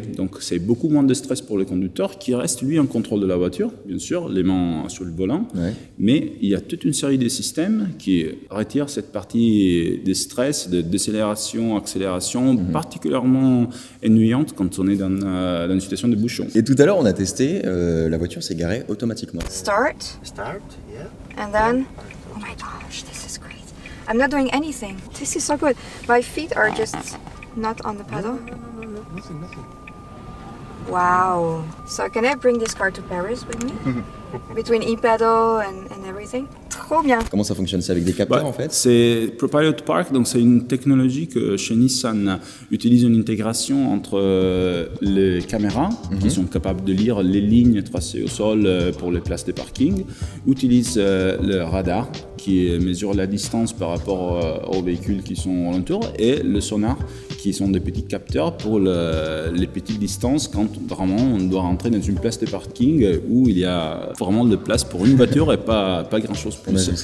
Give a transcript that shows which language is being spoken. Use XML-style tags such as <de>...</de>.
<fr>Donc c'est beaucoup moins de stress pour le conducteur qui reste lui en contrôle de la voiture, bien sûr, les mains sur le volant, mais il y a toute une série de systèmes qui retirent cette partie de stress, de décélération, accélération, particulièrement ennuyante quand on est dans une situation de bouchon. Et tout à l'heure on a testé, la voiture s'est garée automatiquement.</fr> <en>Start, yeah. and then, oh my gosh, this is great. I'm not doing anything. This is so good. My feet are just not on the pedal. Nothing. Wow. So can I bring this car to Paris with me? Between e-pedal and everything?</en> <fr>Trop bien. Comment ça fonctionne? C'est avec des capteurs en fait? C'est ProPilot Park, donc c'est une technologie que chez Nissan utilise une intégration entre les caméras qui sont capables de lire les lignes tracées au sol pour les places de parking, utilise le radar qui mesure la distance par rapport aux véhicules qui sont alentour et le sonar qui sont des petits capteurs pour les petites distances quand vraiment on doit rentrer dans une place de parking où il y a vraiment de place pour une voiture et pas grand chose plus.</fr>